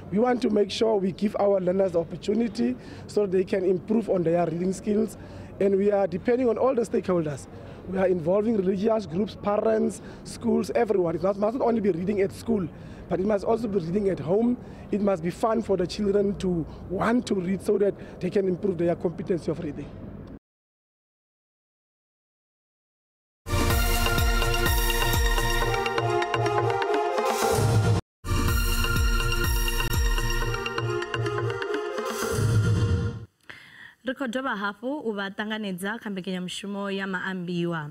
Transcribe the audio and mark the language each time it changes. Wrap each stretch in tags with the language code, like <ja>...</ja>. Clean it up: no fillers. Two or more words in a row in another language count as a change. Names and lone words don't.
<en>We want to make sure we give our learners the opportunity so they can improve on their reading skills, and we are depending on all the stakeholders. We are involving religious groups, parents, schools, everyone. It must not only be reading at school, but it must also be reading at home. It must be fun for the children to want to read so that they can improve their competency of reading.</en> <ve>Rikhodova hafu u vha ṱanganedza kha mbekanyamushumo ya Maambiwa.</ve>